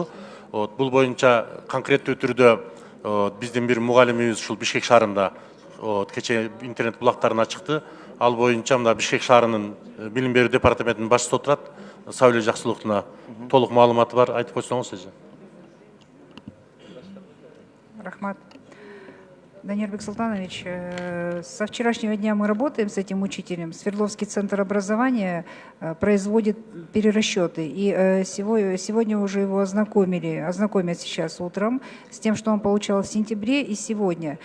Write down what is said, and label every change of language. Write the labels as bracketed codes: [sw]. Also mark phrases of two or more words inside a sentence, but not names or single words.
[ky] Бул боюнча конкреттүү түрдө биздин бир мугалимибиз ушул Бишкек шаарында кече интернет булактарына чыкты. Ал боюнча мына Бишкек шаарынын билим берүү департаментинин башчысы отурат, Сабиле Жаксылыктына толук маалыматы бар, айтып койсоңуз эже. Рахмат. [ru] Даниил Бексултанович, со вчерашнего дня мы работаем с этим учителем. Свердловский центр образования производит перерасчеты. И сегодня уже его ознакомят сейчас утром с тем, что он получал в сентябре и сегодня.